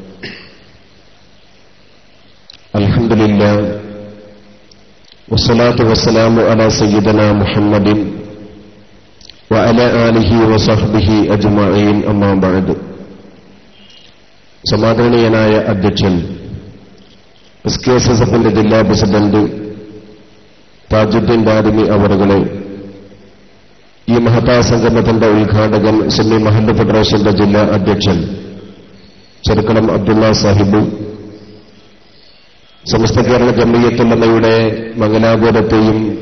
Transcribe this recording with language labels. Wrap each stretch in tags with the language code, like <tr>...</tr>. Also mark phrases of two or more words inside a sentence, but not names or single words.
<ar>الحمد لله والصلاة والسلام على سيدنا محمد وعلى آله وصحبه أجمعين أما بعد.</ar> <ml>സമാദരണീയനായ അധ്യക്ഷൻ SKSF-ന്റെ ജില്ലാ പ്രസിഡന്റ് താജുദ്ദീൻ ദാരിമി അവറുകളെ, ഈ മഹത്തായ സംഗമത്തിന്റെ ഉദ്ഘാടകൻ സുന്നി മഹല്ല് ഫെഡറേഷന്റെ ജില്ലാ അധ്യക്ഷൻ ചെറുക്കളം അബ്ദുള്ള സാഹിബ്, സമസ്ത കേരള ജംഇയ്യത്തുൽ-ഉലമയുടെ മംഗലാപുരത്തെയും</ml>